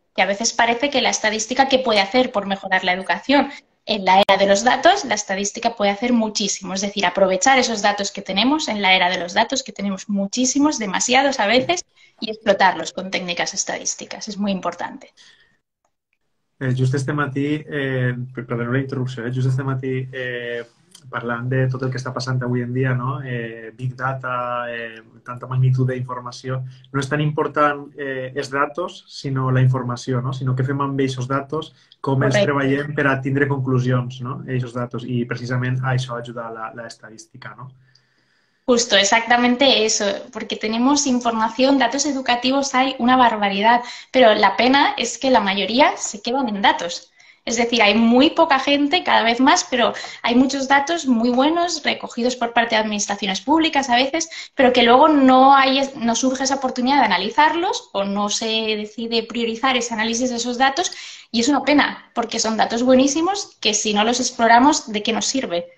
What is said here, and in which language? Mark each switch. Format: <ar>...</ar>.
<es>Que a veces parece que la estadística, ¿qué puede hacer por mejorar la educación? En la era de los datos, la estadística puede hacer muchísimo. Es decir, aprovechar esos datos que tenemos en la era de los datos, que tenemos muchísimos, demasiados a veces, y explotarlos con técnicas estadísticas. Es muy importante.</es> <ca>Just este matí, perdoneu la interrupció, just este matí parlant de tot el que està passant avui en dia, no? Big Data, tanta magnitud d'informació, no és tan important els datos, sinó la informació, no? Sinó que fem amb aquests datos, com els treballem per a tindre conclusions, no? Aquests datos, i precisament a això ajuda la estadística, no?</ca> <es>Justo, exactamente eso, porque tenemos información, datos educativos hay una barbaridad, pero la pena es que la mayoría se quedan en datos. Es decir, hay muy poca gente, cada vez más, pero hay muchos datos muy buenos recogidos por parte de administraciones públicas a veces, pero que luego no surge esa oportunidad de analizarlos o no se decide priorizar ese análisis de esos datos y es una pena, porque son datos buenísimos que si no los exploramos, ¿de qué nos sirve?</es>